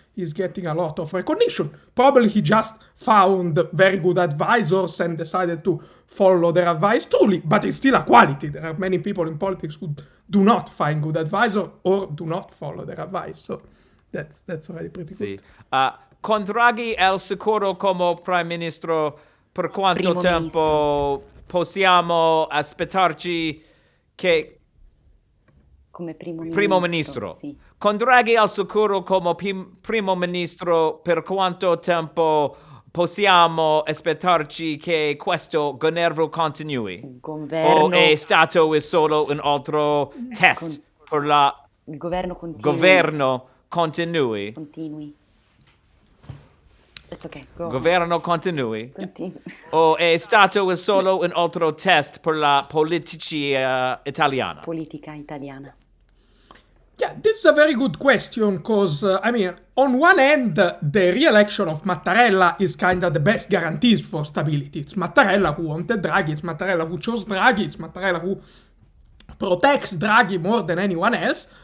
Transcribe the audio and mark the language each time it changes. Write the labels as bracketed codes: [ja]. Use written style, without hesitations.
[en] He's getting a lot of recognition. Probably he just found very good advisors and decided to follow their advice truly, but it's still a quality. There are many people in politics who do not find good advisor or do not follow their advice. So that's already pretty good. [it] Con Draghi al sicuro come Prime Ministro, per quanto tempo possiamo aspettarci che... Come primo ministro. Sì. Con Draghi al sicuro come primo ministro, per quanto tempo possiamo aspettarci che questo governo continui? O è stato solo un altro test per la... Il governo continui. Governo continui. Continui. [en] It's okay. Go [it] Governo continui. Continui. O è stato solo un altro test per la politica italiana? Politica italiana. [en] Yeah, this is a very good question, because, on one end, the re-election of Mattarella is kind of the best guarantees for stability. It's Mattarella who wanted Draghi, it's Mattarella who chose Draghi, it's Mattarella who protects Draghi more than anyone else.